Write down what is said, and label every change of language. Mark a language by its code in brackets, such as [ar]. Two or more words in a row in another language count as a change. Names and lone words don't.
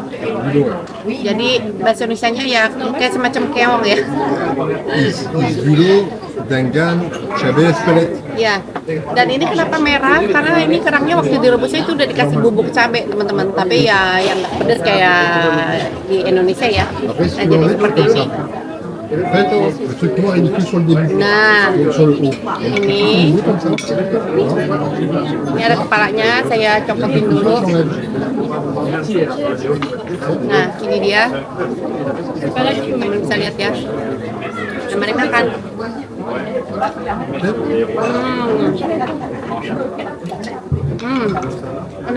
[id] Jadi bahasa Indonesianya ya kayak semacam keong ya. Bulot, Dangan, cabai espelette. Ya, dan ini kenapa merah? Karena ini kerangnya waktu direbusnya itu udah dikasih bubuk cabai teman-teman. Tapi ya yang nggak pedas kayak di Indonesia ya. [fr] Après, [id] Nah [fr] si vous [id] jadi [fr] en mettez [id] seperti [fr] comme [id] ini. [fr] ça. En fait, le truc noir il est plus sur le début, [id] Nah, [fr] sur le haut. [id] ini [fr] Vous comme ça. [id] ini ada kepalanya. Saya copotin dulu. Nah, ini dia. Teman bisa lihat ya. Nah, mari makan. Enak.